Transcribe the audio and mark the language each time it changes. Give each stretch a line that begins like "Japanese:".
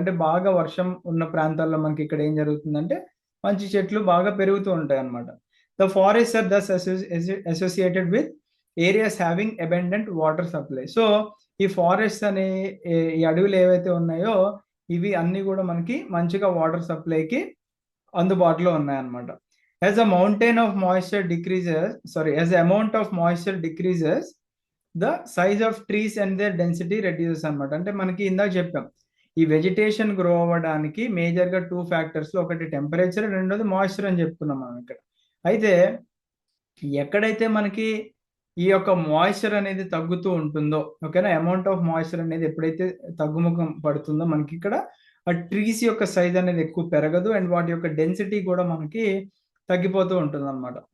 Telugu: అంటే బాగా వర్షం ఉన్న ప్రాంతాల్లో మనకి ఇక్కడ ఏం జరుగుతుందంటే మంచి చెట్లు బాగా పెరుగుతూ ఉంటాయి అనమాట.
English: The forest are thus associated with areas having abundant water supply.
Telugu: So ఈ ఫారెస్ట్ అనే ఈ అడవులు ఏవైతే ఉన్నాయో ఇవి అన్ని కూడా మనకి మంచిగా వాటర్ సప్లైకి అందుబాటులో ఉన్నాయన్నమాట.
English: As the mountain of moisture decreases, sorry, as the amount of moisture decreases, the size of trees and their density reduces అనమాట.
Telugu: అంటే మనకి ఇందాక చెప్పాం, ఈ వెజిటేషన్ గ్రో అవ్వడానికి మేజర్గా 2 ఫ్యాక్టర్స్, ఒకటి టెంపరేచర్, రెండోది మాయిశ్చర్ అని చెప్పుకున్నాం మనం ఇక్కడ. అయితే ఎక్కడైతే మనకి ఈ యొక్క మాయిశ్చర్ అనేది తగ్గుతూ ఉంటుందో, ఓకేనా, అమౌంట్ ఆఫ్ మాయిశ్చర్ అనేది ఎప్పుడైతే తగ్గుముఖం పడుతుందో మనకి ఇక్కడ ఆ ట్రీస్ యొక్క సైజ్ అనేది ఎక్కువ పెరగదు అండ్ వాటి యొక్క డెన్సిటీ కూడా మనకి తగ్గిపోతూ ఉంటుంది అనమాట.